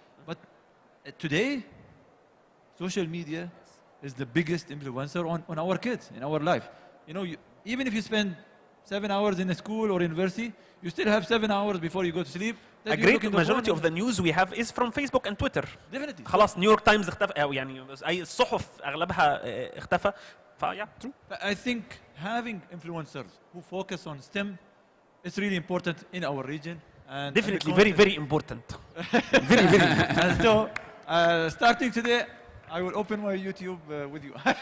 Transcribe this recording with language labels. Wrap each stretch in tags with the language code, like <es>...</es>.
<en>But today, social media is the biggest influencer on our kids, in our life. You know, even if you spend 7 hours in a school or university, you still have 7 hours before you go to sleep. A great majority of the news we have is from Facebook and Twitter. Definitely.</en> <ar>خلاص نيويورك تايمز اختفى، أو يعني أي الصحف أغلبها اختفى.</ar> <en>فيا true. I think having influencers who focus on STEM is really important in our region. And definitely very, very important. Very, very. And so, starting today, I will open my YouTube with you.</en>